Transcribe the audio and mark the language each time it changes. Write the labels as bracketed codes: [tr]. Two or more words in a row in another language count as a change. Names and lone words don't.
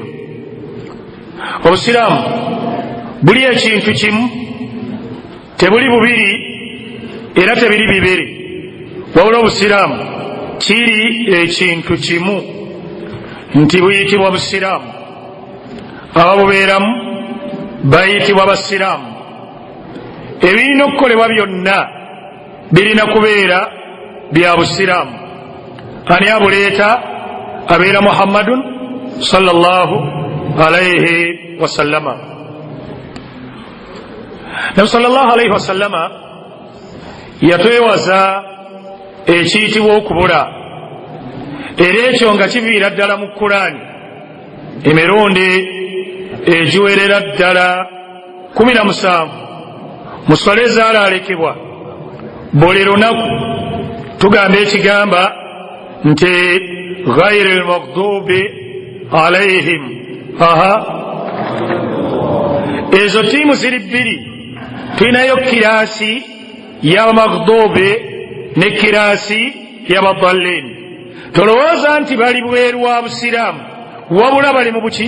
[lg] Obusiraamu buli ekintu kimu, tebuli bubiri era tebiri bibiri, wabula obusiraamu kiri ekintu kimu, nti buyitibwa busiraamu. Ababubeeramu bayitibwa basiraamu. Ebirina okukolebwa byonna birina kubeera bya busiraamu. Ani abuleeta? [ar] Abeera محمدٌ صلى الله عليه وسلم. [lg] Nabi [ar] صلى الله عليه وسلم [lg] yatwewaza ekiyitibwa okubula, era ekyo nga kiviira ddala mu Qur'ani emirundi egiwerera ddala 17 mu swala ezaalaalekebwa. Buli lunaku tugamba ekigamba nti [ar] غير المغضوب عليهم. [lg] Ezo tiimu ziri bbiri. Tulinayo kiraasi y'abamaghdubi ne kiraasi y'abadallin. Tolowooza nti bali bweru wa busiraamu, wabula bali mu buki?